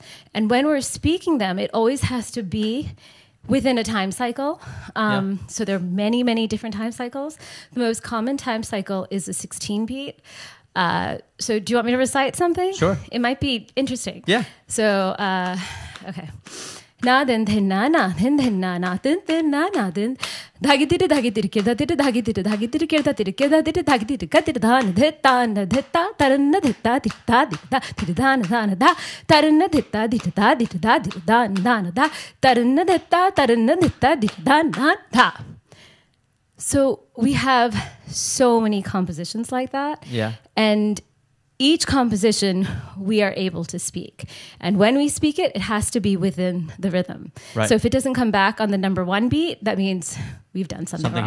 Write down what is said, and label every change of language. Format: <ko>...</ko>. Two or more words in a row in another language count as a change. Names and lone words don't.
<en>And when we're speaking them, it always has to be within a time cycle. So there are many, many different time cycles. The most common time cycle is a 16 beat. So do you want me to recite something? Sure. It might be interesting. Yeah. So, okay. Na den den na na den na na den na na den dhagi dir ke da dir dhagi dir ke da dir ke da dir dhagi dir ka dir dhan de ta na de ta taran na de ta dir da dir dhan dhan da taran na de ta dir da dir dhan dhan da taran na de ta dir dhan dhan da. So we have so many compositions like that. Yeah. And each composition we are able to speak. And when we speak it, it has to be within the rhythm. Right. So if it doesn't come back on the number one beat, that means we've done something wrong.</en>